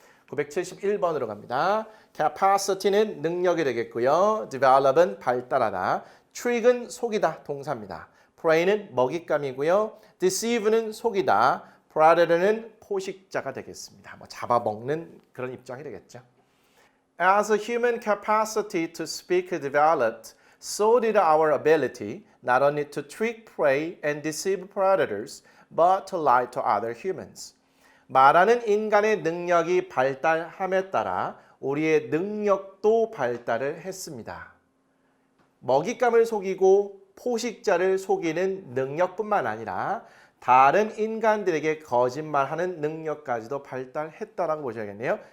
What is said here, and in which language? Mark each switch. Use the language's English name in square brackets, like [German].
[Korean] 971번으로 갑니다. capacity는 능력이 되겠고요. develop은 발달하다. trick은 속이다 동사입니다. prey는 먹잇감이고요. deceive는 속이다. predator는 포식자가 되겠습니다. 잡아먹는 그런 입장이 되겠죠. [English] As a human capacity to speak developed, so did our ability not only to trick prey and deceive predators, but to lie to other humans. [Korean] 말하는 인간의 능력이 발달함에 따라 우리의 능력도 발달을 했습니다. 먹잇감을 속이고 포식자를 속이는 능력뿐만 아니라 다른 인간들에게 거짓말하는 능력까지도 발달했다라고 보셔야겠네요.